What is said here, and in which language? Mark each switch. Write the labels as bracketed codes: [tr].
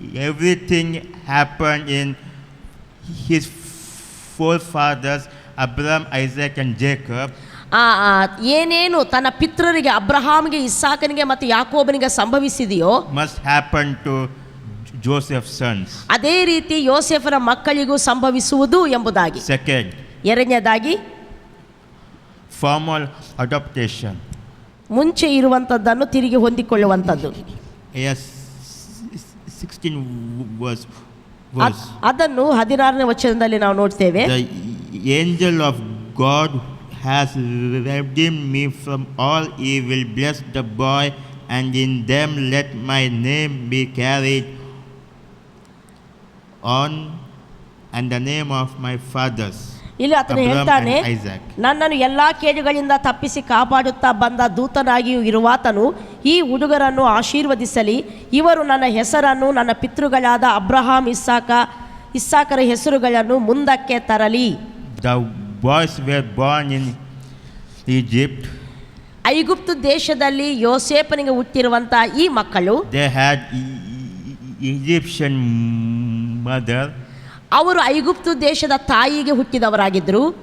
[en] Everything happened in his forefathers, Abraham, Isaac and Jacob. [kn] ಏನೇನು ತನ್ನ ಪಿತೃರಿಗೆ ಅಬ್ರಹಾಮ್ಗೆ, ಇಸ್ಸಾಕನಿಗೆ ಮತ್ತು ಯಾಕೋಬನಿಗೆ ಸಂಭವಿಸಿದೆಯೋ [en] must happen to Joseph's sons. [kn] ಅದೇ ರೀತಿ ಯೋಸೇಫನ ಮಕ್ಕಳಿಗೂ ಸಂಭವಿಸುವುದು ಎಂಬುದಾಗಿ. [en] Second, [kn] ಎರಡನೇದಾಗಿ [en] formal adaptation. [kn] ಮುಂಚೆ ಇರುವಂಥದ್ದನ್ನು ತಿರುಗಿ ಹೊಂದಿಕೊಳ್ಳುವಂಥದ್ದು. [en] Yes, 16 verse. [kn] ಅದನ್ನು 16ನೇ ವಚನದಲ್ಲಿ ನಾವು ನೋಡ್ತೇವೆ. [en] The angel of God has redeemed me from all evil. Bless the boy, and in them let my name be carried on, and the name of my fathers [kn] ಇಲ್ಲಿ ಆತನು ಹೇಳ್ತಾನೆ, ನನ್ನನ್ನು ಎಲ್ಲ ಕೇಡುಗಳಿಂದ ತಪ್ಪಿಸಿ ಕಾಪಾಡುತ್ತಾ ಬಂದ ದೂತನಾಗಿಯೂ ಇರುವಾತನು ಈ ಹುಡುಗರನ್ನು ಆಶೀರ್ವದಿಸಲಿ. ಇವರು ನನ್ನ ಹೆಸರನ್ನು ನನ್ನ ಪಿತೃಗಳಾದ ಅಬ್ರಹಾಂ, ಇಸ್ಸಾಕರ ಹೆಸರುಗಳನ್ನು ಮುಂದಕ್ಕೆ ತರಲಿ. [en] The boys were born in Egypt. [kn] ಐಗುಪ್ತ ದೇಶದಲ್ಲಿ ಯೋಸೇಫನಿಗೆ ಹುಟ್ಟಿರುವಂಥ ಈ ಮಕ್ಕಳು, [en] they had Egyptian mother. [kn] ಅವರು ಐಗುಪ್ತ ದೇಶದ ತಾಯಿಗೆ ಹುಟ್ಟಿದವರಾಗಿದ್ದರು.